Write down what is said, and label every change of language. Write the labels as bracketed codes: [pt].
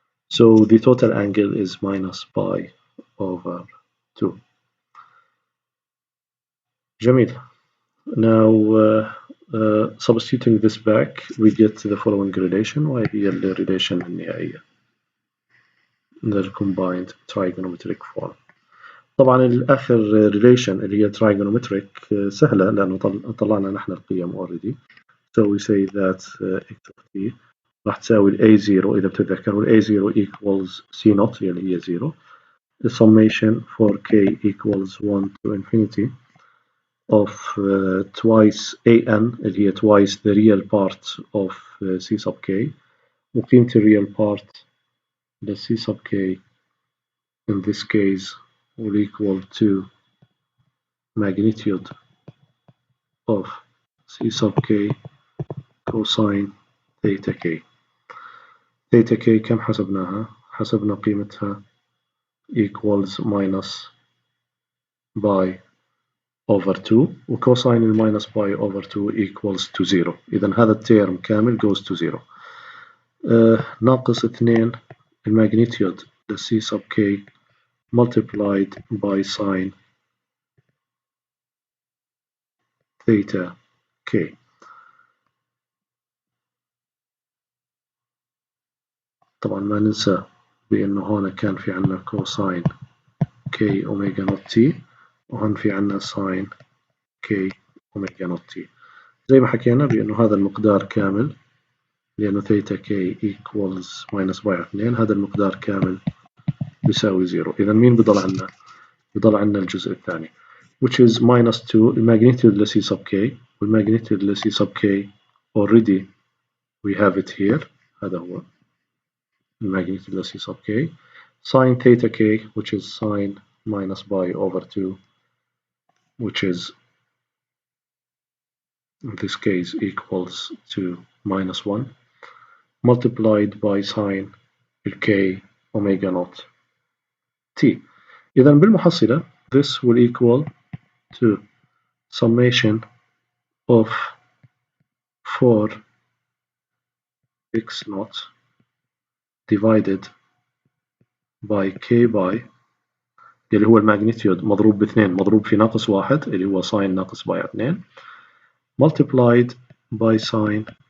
[en] So the total angle is minus pi over 2. [ar] جميل. [en] Now substituting this back we get the following relation [ar] وهي هي ال [en] relation [ar] النهائية [en] the combined trigonometric form. [ar] طبعا الآخر relation اللي هي trigonometric سهلة لأنه طلعنا نحن القيم already. [en] So we say that x of t [ar] راح تساوي [en] A0 [ar] إذا بتتذكروا [en] A0 equals C naught [ar] اللي هي [en] 0. The summation for k equals 1 to infinity of twice an [ar] اللي هي [en] twice the real part of c sub k [ar] وقيمة ال [en] real part the c sub k in this case will equal to magnitude of c sub k cosine theta k. theta k [ar] كم حسبناها؟ حسبنا قيمتها [en] equals minus pi over 2 [ar] وكوساين الماينس باي [en] over 2 equals to 0. [ar] إذا هذا التيرم كامل [en] goes to 0. [ar] ناقص 2 الماجنتيود the c sub k multiplied by sine theta k. طبعا ما ننسى بأنه هون كان في عنا كوساين k أوميجا نوت t وهون في عنا ساين k أوميجا نوت t. زي ما حكينا بأنه هذا المقدار كامل لأنه ثيتا k [en] equals minus [ar] باي 2 هذا المقدار كامل بيساوي 0. إذا مين بضل عنا؟ بضل عنا الجزء الثاني [en] which is minus 2 الماجنتيود ل c sub k [ar] والماجنتيود ل [en] c sub k already we have it here [ar] هذا هو الماجنتيود ل [en] c sub k sin theta k which is sin minus pi over 2 which is in this case equals to minus 1 multiplied by sine k omega naught t. [ar] إذا بالمحصلة [en] this will equal to summation of 4 x naught divided by k pi [ar] اللي هو الماجنتيود مضروب باثنين مضروب في ناقص واحد اللي هو ساين ناقص باي 2 [en] multiplied by sine